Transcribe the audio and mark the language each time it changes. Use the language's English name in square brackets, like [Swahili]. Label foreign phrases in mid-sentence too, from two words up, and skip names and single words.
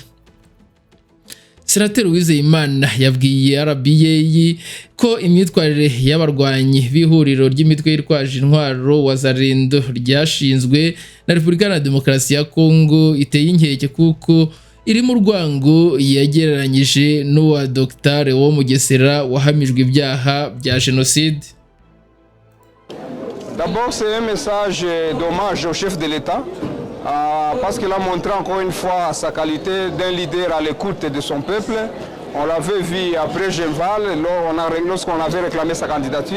[Kinyarwanda] Senateri Uwizeyimana yabwiye RBA ko imyitwarire y'abarwanyi b'ihuriro ry'imitwe yitwaje intwaro Wazalendo ryashinzwe na Repubulika ya Demokarasi ya Kongo iteye inkeke kuko iri mu rwango yagereranyije n'uwa Dr Leo Mugesera wahamijwe ibyaha bya génocide. [French] D'abord, c'est un message d'hommage au chef de l'État parce qu'il a montré encore une fois sa qualité d'un leader à l'écoute de son peuple. On l'avait vu après Genval, lorsqu'on avait réclamé sa candidature.